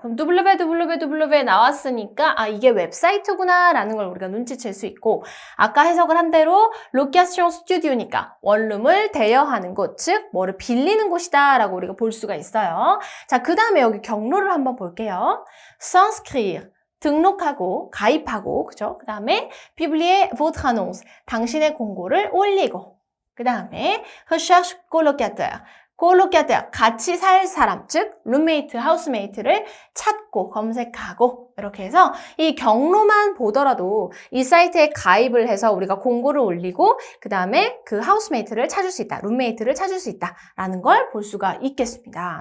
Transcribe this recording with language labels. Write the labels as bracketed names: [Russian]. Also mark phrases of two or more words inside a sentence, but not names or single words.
[Korean] 그럼 www 나왔으니까 이게 웹사이트구나 라는 걸 우리가 눈치챌 수 있고 아까 해석을 한 대로 로케이션 스튜디오니까 원룸을 대여하는 곳, 즉 뭐를 빌리는 곳이다 라고 우리가 볼 수가 있어요. 자, 그 다음에 여기 경로를 한번 볼게요. s'inscrire 등록하고 가입하고 그죠? 그 다음에 [French] publier votre annonce [Korean] 당신의 공고를 올리고 그 다음에 [French] recherche colocataire colocataire [Korean] 같이 살 사람 즉 룸메이트, 하우스메이트를 찾고 검색하고 이렇게 해서 이 경로만 보더라도 이 사이트에 가입을 해서 우리가 공고를 올리고 그 다음에 그 하우스메이트를 찾을 수 있다, 룸메이트를 찾을 수 있다라는 걸 볼 수가 있겠습니다.